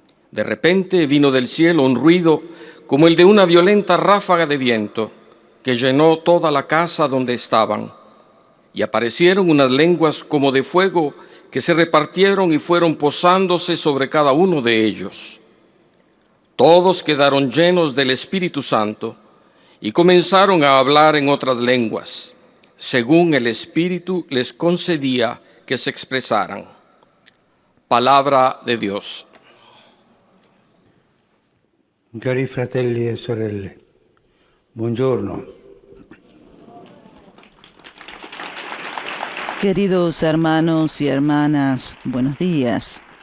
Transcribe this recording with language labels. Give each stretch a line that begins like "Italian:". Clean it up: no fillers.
Spanish: De repente vino del cielo un ruido como el de una violenta ráfaga de viento que llenó toda la casa donde estaban, y aparecieron unas lenguas como de fuego que se repartieron y fueron posándose sobre cada uno de ellos. Todos quedaron llenos del Espíritu Santo y comenzaron a hablar en otras lenguas, según el Espíritu les concedía que se expresaran. Palabra de Dios.
Italian: Cari fratelli e sorelle, buongiorno.
Spanish: Queridos hermanos y hermanas, buenos días.